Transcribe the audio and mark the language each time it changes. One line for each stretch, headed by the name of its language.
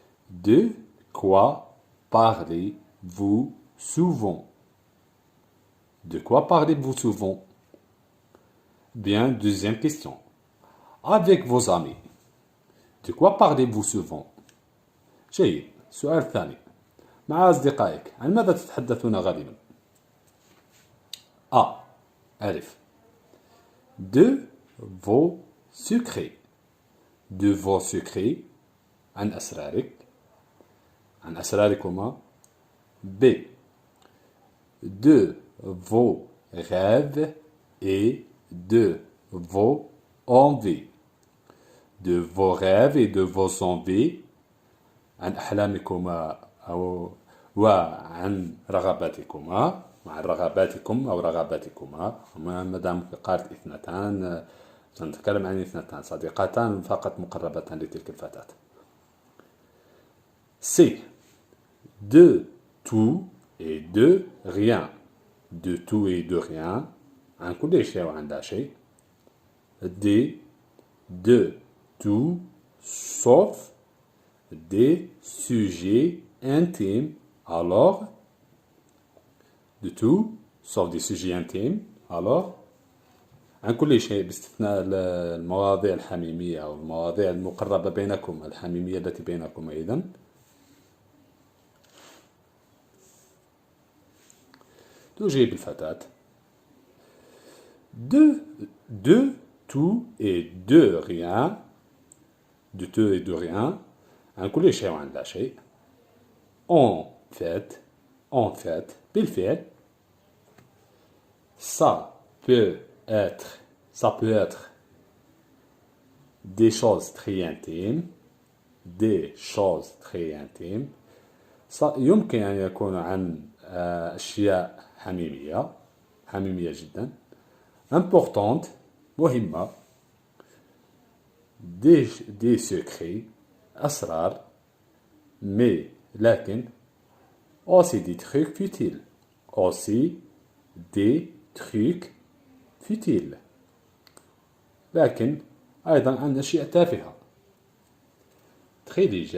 French: De quoi parlez-vous souvent? De quoi parlez-vous souvent? Bien, deuxième question. Avec vos amis. De quoi parlez-vous souvent?
Arabic: جيد. السؤال الثاني. مع أصدقائك عن ماذا تتحدثون غالبا؟ A.
French: ألف. De vos secrets. De vos secrets.
Arabic: عن أسرارك. عن أسراركما. B.
French: De vos rêves et de vos envies. De vos rêves et de vos envies.
Arabic: عن أحلامكما أو وعن رغباتكما. مع رغباتكم أو رغباتكما. ما دام قالت اثنتان سنتكلم عن اثنتان صديقتان فقط مقربتان لتلك الفتاة.
French: C. De tout et de rien. De tout et de rien.
Arabic: عن كل شيء وعن لا شيء. D.
French: De tout sauf des sujets intimes. Alors, de tout sauf des sujets intimes.
Arabic: Alors, عن كل شيء باستثناء المواضيع الحميمية أو المواضيع المقربة بينكم الحميمية التي بينكم أيضا. تجيب الفتاة.
French: De tout et de rien. De tout et de rien.
Arabic: عن كل شيء وعن لا شيء.
French: En fait,
Arabic: بالفعل.
French: Ça peut être des choses très intimes. Des choses très intimes.
Arabic: يمكن أن يكون عن أشياء حميمية جدا. Importante, مهمة.
French: des secrets
Arabic: أسرار
French: mais لكن aussi des trucs futiles aussi des trucs futiles
Arabic: لكن أيضا عن أشياء تافهة
French: très